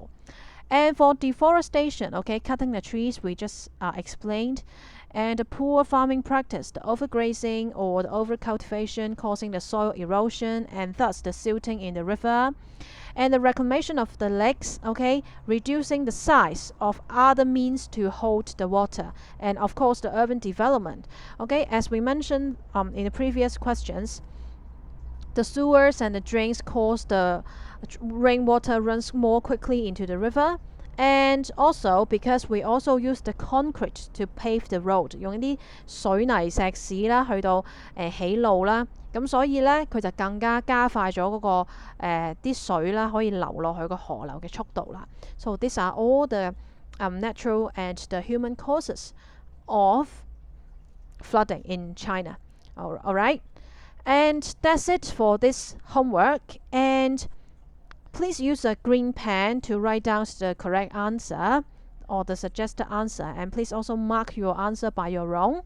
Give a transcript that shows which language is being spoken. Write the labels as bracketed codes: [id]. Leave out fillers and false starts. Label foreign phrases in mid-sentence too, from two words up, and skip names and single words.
[en] And for deforestation, okay, cutting the trees we just explained, and the poor farming practice, the overgrazing or the overcultivation causing the soil erosion and thus the silting in the river, and the reclamation of the lakes, okay, reducing the size of other means to hold the water, and of course the urban development. Okay, as we mentioned in the previous questions, the sewers and the drains cause the rainwater runs more quickly into the river. And also because we also use the concrete to pave the road， [yue] 用啲水泥石屎啦去到起路啦，咁所以呢，佢就更加加快咗嗰個啲水啦可以流落去個河流嘅速度啦。 [en] So these are all the natural and the human causes of flooding in China. Alright, and that's it for this homework. And please use a green pen to write down the correct answer or the suggested answer, and please also mark your answer by your own.